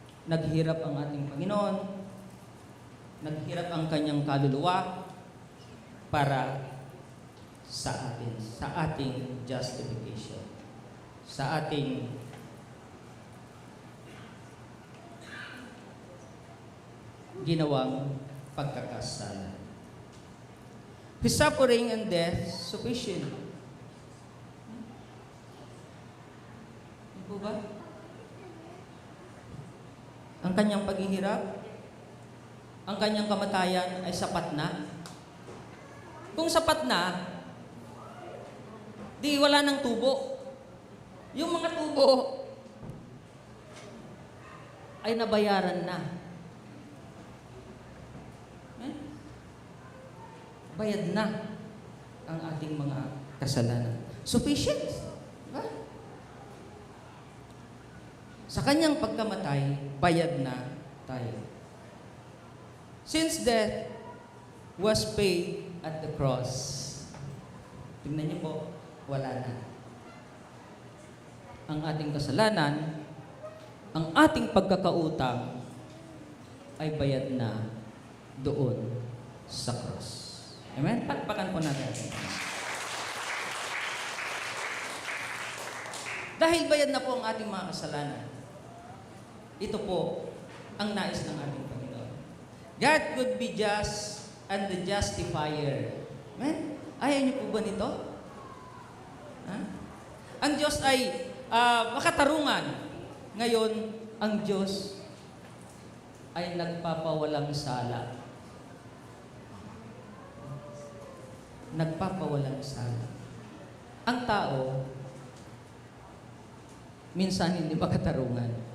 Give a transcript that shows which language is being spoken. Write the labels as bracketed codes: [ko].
[tl] Naghirap ang ating Panginoon. Naghirap ang kanyang kaluluwa para sa atin, sa ating justification, sa ating ginawang pagkakasala. [en] His suffering and death sufficient. [tl] Ano po ba? kanyang paghihirap, ang kanyang kamatayan ay sapat na? Kung sapat na, di wala ng tubo. Yung mga tubo ay nabayaran na. Bayad na ang ating mga kasalanan. Sufficient. Diba? Sa kanyang pagkamatay, bayad na tayo. [en] Since death was paid at the cross, [tl] tingnan niyo po, wala na. Ang ating kasalanan, ang ating pagkakautang, ay bayad na doon sa cross. Amen? Palpakan po natin. Dahil bayad na po ang ating mga kasalanan, ito po ang nais ng ating Panginoon. [en] God could be just and the justifier. [tl] Amen? Ayaw niyo po ba nito? Ha? Ang Diyos ay makatarungan. Ngayon, ang Diyos ay nagpapawalang sala. Nagpapawalang sala. Ang tao, minsan hindi makatarungan.